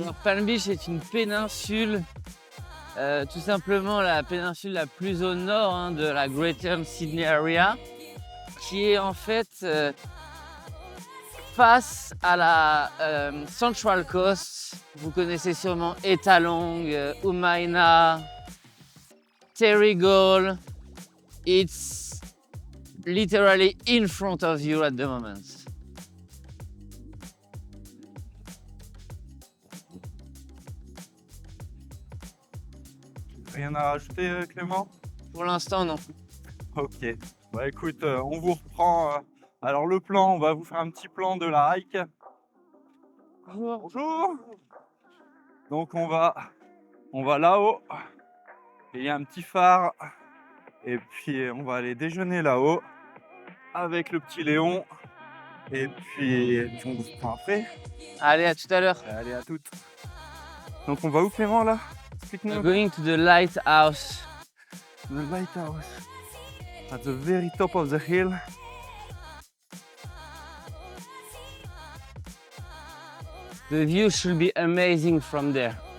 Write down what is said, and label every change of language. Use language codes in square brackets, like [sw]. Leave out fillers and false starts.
[fr] Alors, Palm Beach est une péninsule, tout simplement la péninsule la plus au nord de la Greater Sydney Area, qui est en fait face à la Central Coast. Vous connaissez sûrement Etalong, Umaina, Terrigal. [en] It's literally in front of you at the moment. [fr] Rien à rajouter, Clément? Pour l'instant, non. Ok. Bah écoute, on vous reprend. Alors le plan, on va vous faire un petit plan de la hike. Bonjour. Donc on va là-haut. Il y a un petit phare. Et puis on va aller déjeuner là-haut avec le petit Léon. Et puis on vous reprend après. Allez, à tout à l'heure. Allez, à toutes. Donc on va où, Clément, là? Explique-nous. [en] We're going to the lighthouse. The lighthouse. At the very top of the hill. The view should be amazing from there.